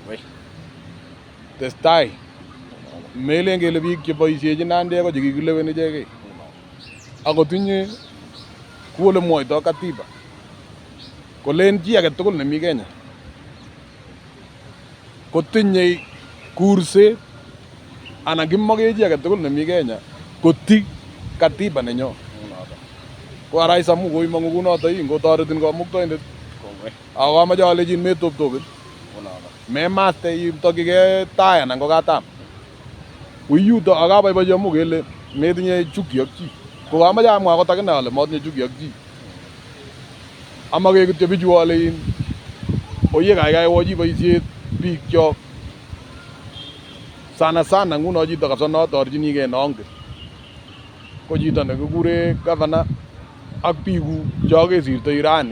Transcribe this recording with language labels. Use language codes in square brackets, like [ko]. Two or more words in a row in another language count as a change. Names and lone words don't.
[kln] Testai melen kele biik cheboisiechin nandiek ko chekikilewen ichekei akotinye ku ole mwoitoi katiba kolen chi age tugul nemi Kenya kotinye kurset anan kimoke chi age tugul nemi Kenya koti katiba nenyo. Ko arais amu koimong'u kunoto ngotoretin kamuktaindet ako kamoche alechin metoptopit memaste itokchigei tai anan ko katam wi yuto akaboibochi amu kele metinye chuki ak chi. Ko kamoche amwa akot akine ale matinye chuki ak chi amake kityo bichu ale oye kaikai wochi boisiet biikchok sana sana nguno chito kabisa notorchinigei nongen ko chito nekikure gavana ak biikuk chokesirtoi rani.